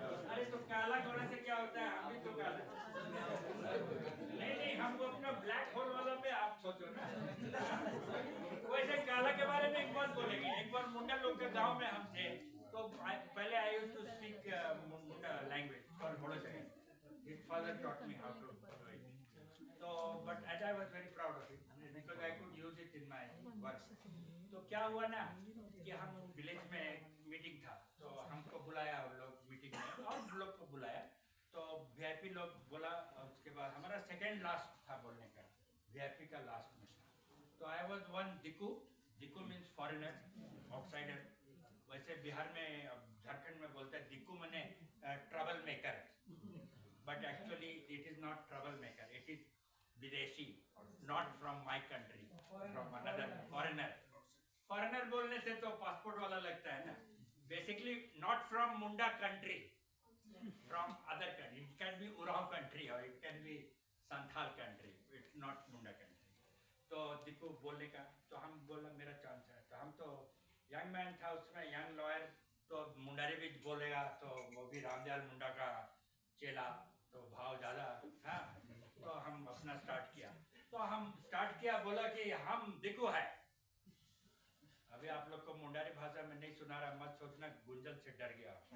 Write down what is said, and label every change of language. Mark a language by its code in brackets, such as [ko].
[hi] अरे तो काला गोरा से क्या होता है, हम भी तो काला, नहीं हम अपना ब्लैक होल वाला पे आप सोचो ना। वैसे काला के बारे में एक बात बोलेंगे, एक बार मुंडा लोग के गांव में हम थे, तो पहले [en] I used to speak Munda language for Holocaust. His father taught me how to do it. So, but and I was very proud of it because I could use it in my work. [hi] तो क्या हुआ ना कि हम village में meeting था, तो हमको बुलाया उन लोग मीटिंग में, और लोग को बुलाया, तो वीआईपी लोग बोला, उसके बाद हमारा सेकेंड लास्ट था बोलने का, वीआईपी का लास्ट में था। [en] तो I was one diku, diku means foreigner, outsider. [hi] वैसे बिहार में, झारखंड में बोलते हैं दिकू मने trouble maker, [en] but actually it is not trouble maker, [hi] it is विदेशी, [en] Not from my country, from another foreigner. [hi] Foreigner बोलने से तो पासपोर्ट वाला लगता है ना, [en] basically not from Munda country, from other country. It can be Urao country or it can be Santhal country. It's not Munda country. [hi] तो दिक्कू बोलने का तो हम बोला मेरा चांस है तो हम तो यंग मैन था उसमें यंग लॉयर तो मुंडारी भी बोलेगा तो वो भी रामदयाल मुंडा का चेला तो भाव ज़्यादा था तो हम अपना स्टार्ट किया तो हम स्टार्ट किया बोला कि हम दिक्कू है अभी आप लोग को मुंडारी भाषा में नहीं सुना रहा मत सोचना गुंजल से डर गया